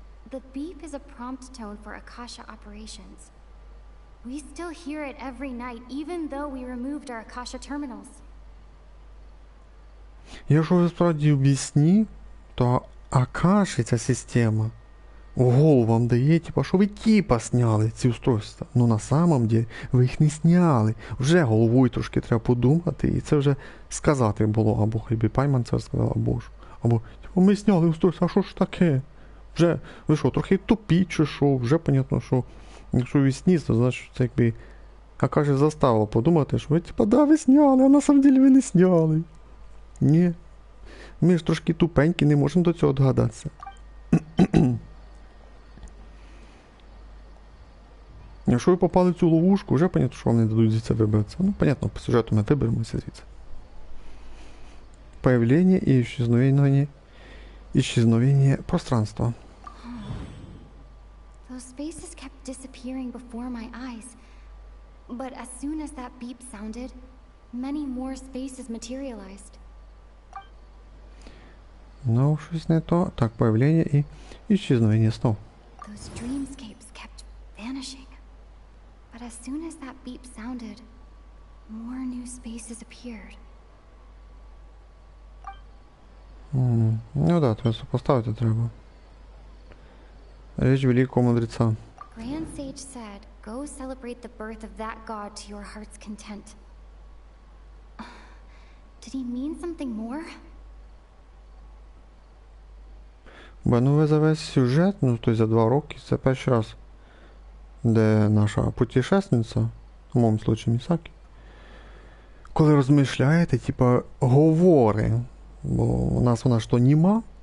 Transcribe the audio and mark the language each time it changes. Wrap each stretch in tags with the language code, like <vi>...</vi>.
<en>The beep is a prompt tone for Akasha operations. We still hear it every night, even though we removed our Akasha terminals.</en> <uk>Якщо ви справді в вісні, то Акаші, ця система, в голову вам дає, типа, що ви типа сняли ці устройства. Ну</uk> <ru>на самом деле</ru> <uk>ви їх не сняли. Вже головою трошки треба подумати, і це вже сказати було, або хай би Пайман це сказав, або типу, ми сняли устройство, а що ж таке? Вже, ви що, трохи тупі чи що, вже понятно, що якщо ви сні, то значить це якби Акаші заставило подумати, що ви типа, да, ви сняли,</uk> <ru>а на самом деле</ru> <uk>ви не сняли. Ні. Ми ж трошки тупенькі, не можемо до цього догадатися. Якщо ви попали в цю ловушку, вже понятно, що вам не дадуть звідси вибратися. Ну, понятно, по сюжету ми виберемося звідси.</uk> <ru>Появление и исчезновение пространства.</ru> <en>Those spaces kept disappearing before my eyes. But as soon as that beep sounded, many more spaces materialized.</en> <uk>Ну, щось не то.</uk> <ru>Так, появление и исчезновение снов.</ru> <en>Those dreamscapes kept vanishing. But as soon as that beep sounded, more new spaces appeared.</en> <uk>Ну да, то сопоставити треба. Річ великого мудреца.</uk> <en>Grand Sage said, go celebrate the birth of that god to your heart's content. Did he mean something more?</en> <uk>Бо ну ви за весь сюжет, ну то за 2 роки, це перший раз, де наша путешественниця, в моєму случаї Місакі, коли розмишляєте, типа, говорить, бо у нас вона ж то німа,</uk>